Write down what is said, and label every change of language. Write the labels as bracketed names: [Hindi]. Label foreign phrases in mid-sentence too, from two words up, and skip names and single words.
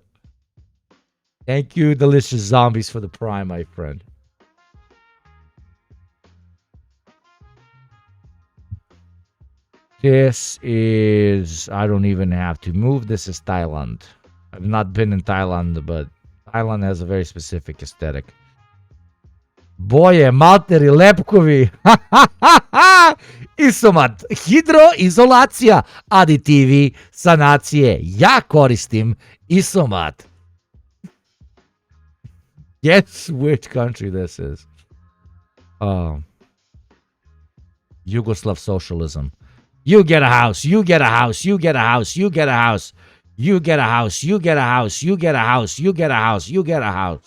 [English] Thank you, Delicious Zombies, for the prime, my friend. This is... I don't even have to move. This is Thailand. I've not been in Thailand, but Thailand has a very specific aesthetic. [Serbian] Boje, materi, lepkovi. Isomat. Hidroizolacija. Aditivi. Sanacije. Ja koristim Isomat. [English] Guess which country this is. Yugoslav socialism. You get a house. You get a house. You get a house. You get a house. You get a house. You get a house. You get a house. You get a house. You get a house.